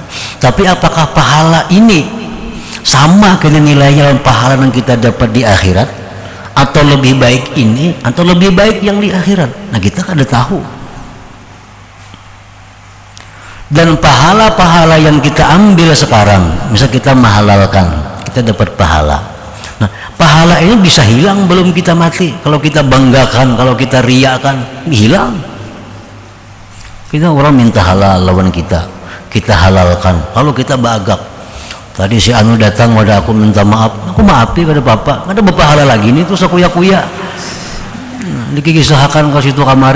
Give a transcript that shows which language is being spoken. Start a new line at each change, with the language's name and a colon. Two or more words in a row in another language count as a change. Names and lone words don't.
Indonesian: Tapi apakah pahala ini sama dengan nilainya dalam pahala yang kita dapat di akhirat, atau lebih baik ini atau lebih baik yang di akhirat? Nah kita kada tahu. Dan pahala-pahala yang kita ambil sekarang, misal kita menghalalkan, kita dapat pahala. Nah pahala ini bisa hilang belum kita mati. Kalau kita banggakan, kalau kita riakan, hilang. Kita orang minta halal lawan kita, kita halalkan, lalu kita bagak. Tadi si anu datang pada aku minta maaf, aku maafi pada bapak, ada bapak halal lagi nih, terus aku kuya dikisahkan ke situ kamari.